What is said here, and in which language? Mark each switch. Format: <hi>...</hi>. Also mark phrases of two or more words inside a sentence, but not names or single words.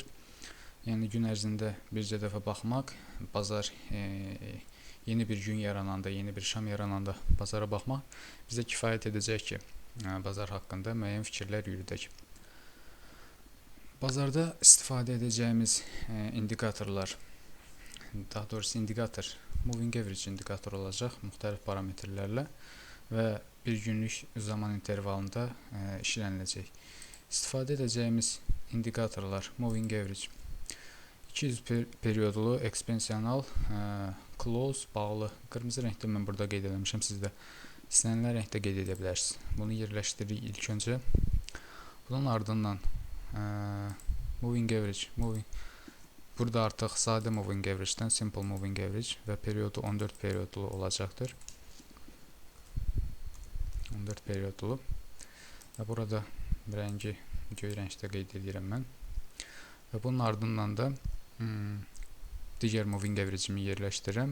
<az>Yəni gün ərzində bircə dəfə baxmaq, bazar yeni bir gün yarananda, yeni bir şam yarananda bazara baxmaq bizə kifayət edəcək ki, bazar haqqında müəyyən fikirlər yürüdək. Bazarda istifadə edəcəyimiz indikatorlar, daha doğrusu indikator,</az> <en>moving average</en> <az>indikator olacaq müxtəlif parametrlərlə və bir günlük zaman intervalında işləniləcək. İstifadə edəcəyimiz indikatorlar</az> <en>moving average,</en> <az>200 periodlu ekspansional close bağlı qırmızı rəngdə mən burada qeyd etmişəm, siz də istənilən rəngdə qeyd edə bilərsiniz. Bunu yerləşdiririk ilk öncə. Bunun ardından</az> <en>moving average,</en> <az>burada artıq sadə</az> <en>moving average'dən simple moving average</en> <az>və periodu 14 periodlu olacaqdır. 14 periodlu və burada rəngi göy rəngdə qeyd edirəm mən. Və bunun ardından da digər moving average'imi yerləşdirirəm.</az>